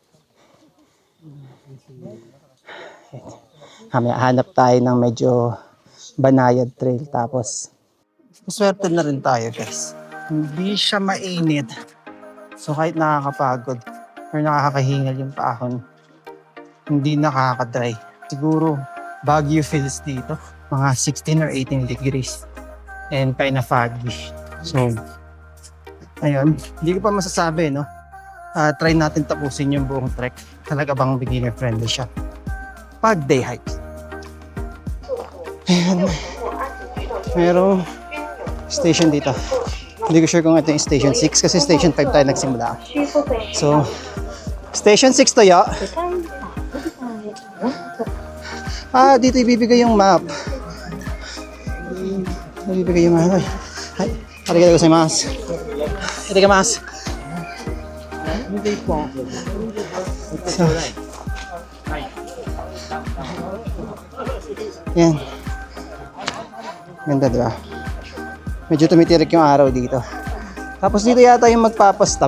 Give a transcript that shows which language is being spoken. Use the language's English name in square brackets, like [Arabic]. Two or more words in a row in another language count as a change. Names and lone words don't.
[Filipino] Hanap tayo ng medyo banayad trail, tapos swerte na rin tayo guys. Hindi siya mainit. So kahit nakakapagod or nakakahingal yung paahon, hindi nakakadry. Siguro Baguio feels dito. [English] Mga 16 or 18 degrees. And kind of foggy. So, [Filipino] ayun. Hindi ko pa masasabi, no? Try natin tapusin yung buong trek. Talaga bang [English] beginner friendly [Filipino] siya? Pag [English] day hike. [Filipino] Ayan. Merong station dito. Hindi ko sure kung ito yung station 6 kasi station 5 tayo nagsimula. So, station 6 to ya. Dito ibibigay yung map. Ibibigay yung map. Hi. [Japanese] Arigatou gozaimasu. Itadakimasu. [Filipino] So, yan. Ganda, diba? Medyo tumitirik yung araw dito. Tapos dito yata yung magpapastop.